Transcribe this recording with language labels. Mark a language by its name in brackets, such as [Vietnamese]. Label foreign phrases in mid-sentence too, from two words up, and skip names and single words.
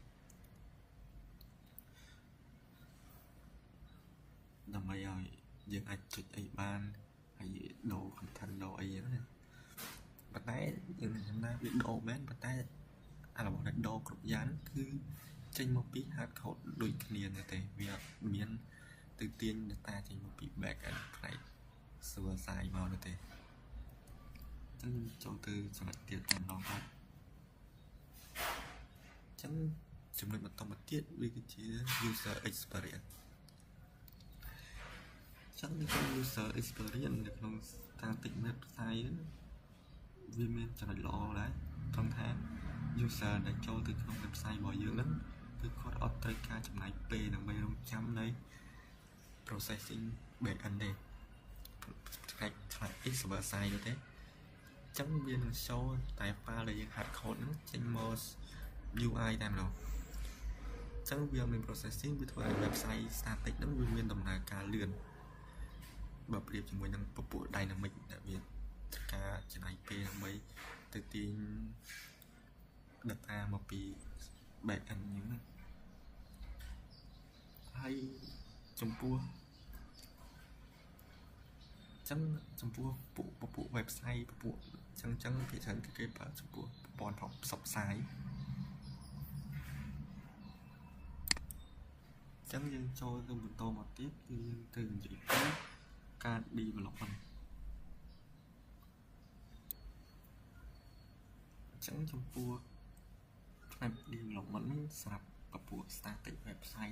[Khmer] ដើម្បីឲ្យយើងអាចចុចអីបានហើយដូរ content ដូរអីហ្នឹងណាប៉ុន្តែយើងចំណាយវាដូរមែនប៉ុន្តែអារបស់ដែលដូរគ្រប់យ៉ាងគឺចេញមកពី [English] hard code [Khmer] ដូចគ្នាទេវាមានទៅទាញ data ចេញមកពី [English] back end [Khmer] ផ្នែក [English] server side [Khmer] មកនោះទេអញ្ចឹងចូលទៅចំណុចទៀតតែម្ដងបាទ អញ្ចឹងចំណុចបន្តមកទៀតវាគឺជា [English] user experience [Khmer] អញ្ចឹង [English] user experience [Khmer] នៅក្នុង [English] static website [Khmer] វាមានចំណុចល្អដែរត្រង់ថា user ដែល ចូលទៅក្នុង website របស់យើងហ្នឹងគឺគាត់អត់ត្រូវការចំណាយពេលដើម្បីរងចាំនៅ processing [English] back end [Khmer] ទេផ្នែក [English] server side [Khmer] នោះទេអញ្ចឹងវានឹង show តែ file ដែលយើង [English] hard code [Khmer] ហ្នឹងចេញមក UI តែម្ដងអញ្ចឹងវាមាន processing វាធ្វើឲ្យ [English] website static [Khmer] ហ្នឹងវាមានដំណើរការលឿនបើប្រៀបជាមួយនឹងពពួក dynamic ដែលវាត្រូវការចំណាយពេលដើម្បីទៅទាញ data មកពី [English] back end [Khmer] ហ្នឹងណា ហើយចំពោះពពួក website ពពួកអញ្ចឹងភាគច្រើនគេប្រើចំពោះប្រព័ន្ធផ្សព្វផ្សាយ អញ្ចឹងយើងចូលទៅបន្តមកទៀតគឺយើងទៅនិយាយពីការ development អញ្ចឹងចំពោះផ្នែក development សម្រាប់ពពួក [English] static website